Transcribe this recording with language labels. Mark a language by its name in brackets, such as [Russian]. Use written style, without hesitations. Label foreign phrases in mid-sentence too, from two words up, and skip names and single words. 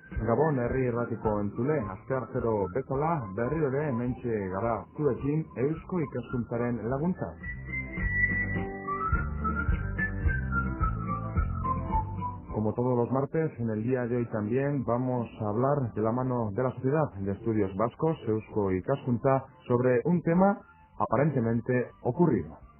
[Basque] Gabon herri erratiko entzule, asteartero bezala, berriro ere hementxe gara zuekin Eusko Ikaskuntzaren laguntza. [Spanish] Como todos los martes, en el día de hoy también vamos a hablar de la mano de la Sociedad de Estudios Vascos, Eusko Ikaskuntza, sobre un tema aparentemente ocurrido.